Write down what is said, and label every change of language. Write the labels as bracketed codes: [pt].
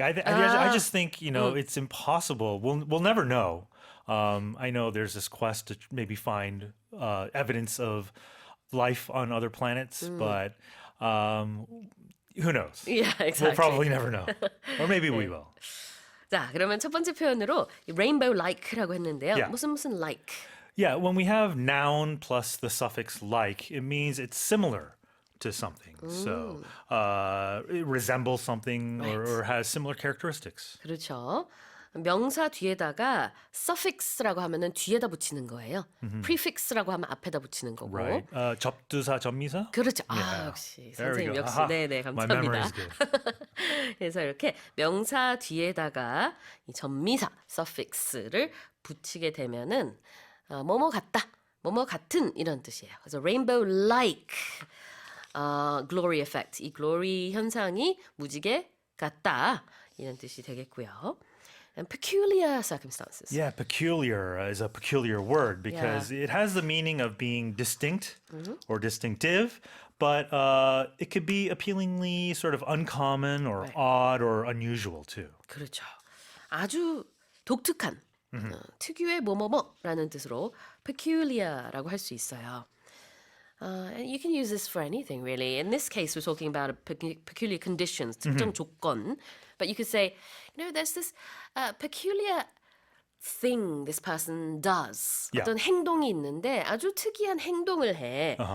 [en] I just think, it's impossible. We'll never know. I know there's this quest to maybe find evidence of life on other planets, but who knows? Yeah, exactly. We'll probably never know. Or maybe we will. [ko] 자, 그러면 첫 번째 표현으로 [en] rainbow like [ko] 라고 했는데요. Yeah. 무슨 like? [en] Yeah, when we have noun plus the suffix like, it means it's similar to something. So it resembles something or has similar characteristics. [ko] 그렇죠. 명사 뒤에다가 suffix라고 하면은 뒤에다 붙이는 거예요. prefix라고 하면 앞에다 붙이는 거고. [en] Right. [ko] 접두사, 접미사? 그렇죠. [en] Yeah. [ko] 역시 [en] There we [ko] 선생님 [en] go. [ko] 역시 아하. 네네 [en] My memory [ko] 감사합니다. [en] is good. [ko] 그래서 이렇게 명사 뒤에다가 이 전미사 suffix를 붙이게 되면은 뭐뭐 같다, 뭐뭐 같은 이런 뜻이에요. 그래서 [en] rainbow like glory effect [ko] 이 glory 현상이 무지개 같다 이런 뜻이 되겠고요. [en] And peculiar circumstances. Yeah, peculiar is a peculiar word because it has the meaning of being distinct or distinctive, but it could be appealingly sort of uncommon or odd or unusual too. [ko] 그렇죠. 아주 독특한, 특유의 뭐뭐뭐라는 뜻으로 peculiar라고 할 수 있어요. [en] And you can use this for anything, really. In this case, we're talking about a peculiar conditions, [ko] 특정 조건. [en] But you could say, there's this peculiar thing this person does. Yeah. [ko] 어떤 행동이 있는데 아주 특이한 행동을 해.